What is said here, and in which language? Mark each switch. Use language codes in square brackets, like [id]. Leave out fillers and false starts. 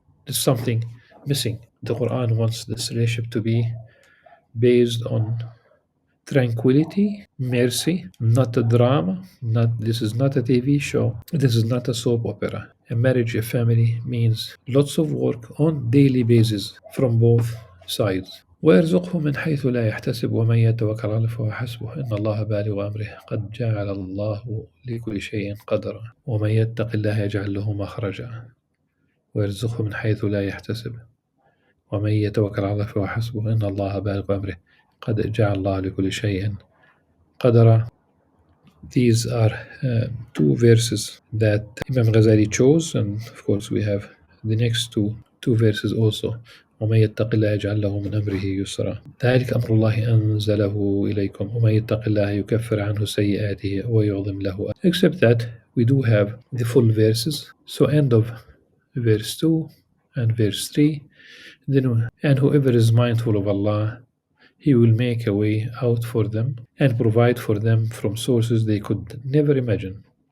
[en] There's something missing. The Quran wants this relationship to be based on tranquility, mercy, not a drama. Not This is not a TV show. This is not a soap opera. A marriage, a family means lots of work on daily basis from both sides. [ar] ويرزقه من حيث لا يحتسب ومن يتوكل على الله فهو حسبه إن الله بالغ أمره قد جعل الله لكل شيء قدرا ومن يتق الله يجعل له مخرجا ويرزقه من حيث لا يحتسب ومن يتوكل على الله فهو حسبه إن الله بالغ أمره قد جعل الله لكل شيء قدرا. [en] These are two verses that Imam Ghazali chose, and of course we have the next two verses also. [ar] ومن يتق الله يجعل له من أمره يسرا ذلك أمر الله أنزله إليكم ومن يتق الله يكفر عنه سيئاته ويعظم له. [en] Except that we do have the full verses. So end of verse 2 and verse 3. Then, and whoever is mindful of Allah, He will make a way out for them and provide for them from sources they could never imagine.